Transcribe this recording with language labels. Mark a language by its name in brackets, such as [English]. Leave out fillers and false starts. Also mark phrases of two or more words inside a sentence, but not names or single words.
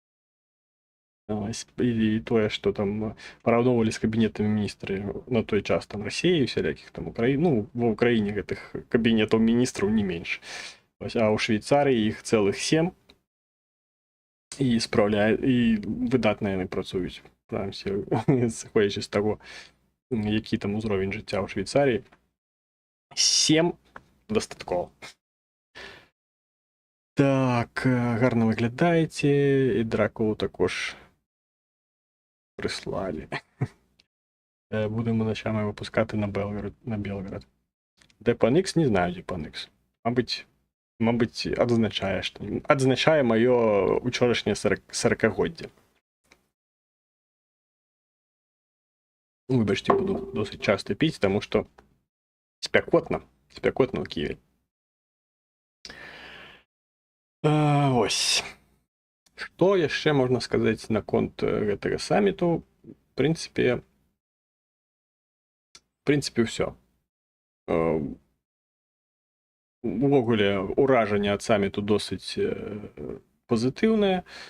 [Belarusian] І тое, што там параўноўвалі з кабінетамі міністры на той час там Расіі, всялякіх там Украіны, ну, ва Ўкраіне гэтых кабінетаў міністраў не менш. А ў Швейцарыі іх цэлых 7, і выдатна яны працуюць. Сыходзячы з таго, які там узровень жыцця ў Швейцарыі, 7 дастаткова. [Ukrainian] Так, [Belarusian] гарна выглядаеце, [Ukrainian] і Дракулу також прислали. Будемо ночами випускати на Белгород. Де пан Ікс? Не знаю, де пан Ікс. Мабуть, адзначає моє учорашнє 40-годдя. Вибачте, буду досить часто піць, тому що спякотно в Києві. Ось. [Belarusian] Што яшчэ можна сказаць наконт гэтага саміту? В прынцыпе, ўсё. Увогуле, уражанне ад саміту досыць пазітыўнае.